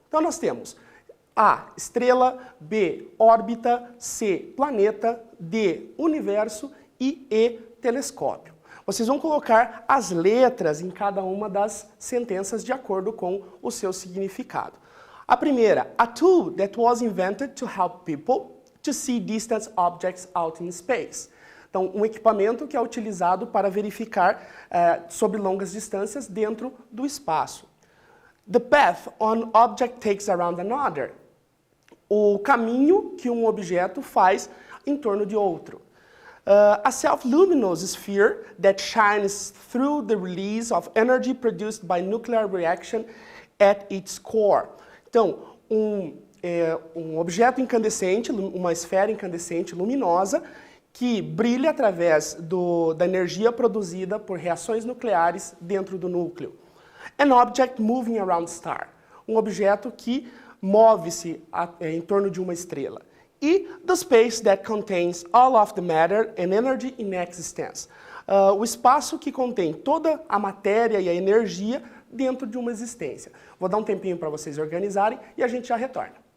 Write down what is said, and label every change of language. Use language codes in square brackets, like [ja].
[pt] Então, nós temos A, estrela, B, órbita, C, planeta, D, universo e E, telescópio. Vocês vão colocar as letras em cada uma das sentenças de acordo com o seu significado. A primeira, [en] a tool that was invented to help people to see distant objects out in space. [pt] Então, um equipamento que é utilizado para verificar sobre longas distâncias dentro do espaço. [en] The path an object takes around another. [pt] O caminho que um objeto faz em torno de outro. [en] A self-luminous sphere that shines through the release of energy produced by nuclear reaction at its core. [pt] Então, um objeto incandescente, uma esfera incandescente luminosa, que brilha através da energia produzida por reações nucleares dentro do núcleo. [en] An object moving around star. [pt] Um objeto que move-se em torno de uma estrela. [en] E the space that contains all of the matter and energy in existence. [pt] O espaço que contém toda a matéria e a energia dentro de uma existência. Vou dar um tempinho para vocês organizarem e a gente já retorna.